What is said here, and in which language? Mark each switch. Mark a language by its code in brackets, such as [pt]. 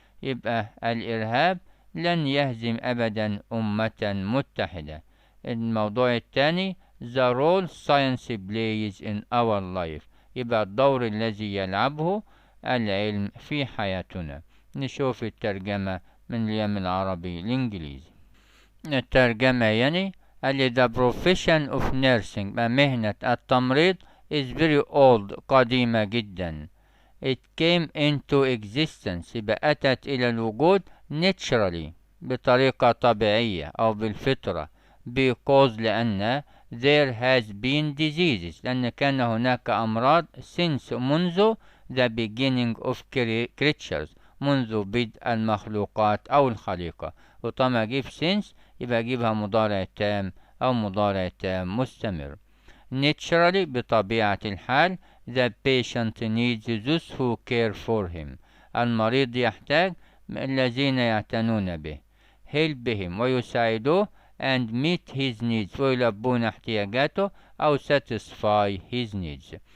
[ar] يبقى الإرهاب لن يهزم أبدا أمة متحدة. الموضوع الثاني [en] the role science plays in our life [ar] يبقى الدور الذي يلعبه العلم في حياتنا. نشوف الترجمة من اليمن العربي الإنجليزي. الترجمة يعني [en] the profession of nursing [ar] مهنة التمريض [en] is very old [ar] قديمة جدا. [en] it came into existence [ar] يبقى أتت إلى الوجود naturally بطريقة طبيعية أو بالفطرة because لأن [en] there has been diseases [ar] لأن كان هناك أمراض since منذ [en] the beginning of creatures [ar] منذ بدء المخلوقات أو الخليقة. وطالما أجيب since يبقى أجيبها مضارع تام أو مضارع تام مستمر. [en] naturally [ar] بطبيعة الحال [en] the patient needs those who care for him [ar] المريض يحتاج الذين يعتنون به [en] help him ويساعدوه and meet his needs [ar] ويلبون احتياجاته أو [en] satisfy his needs.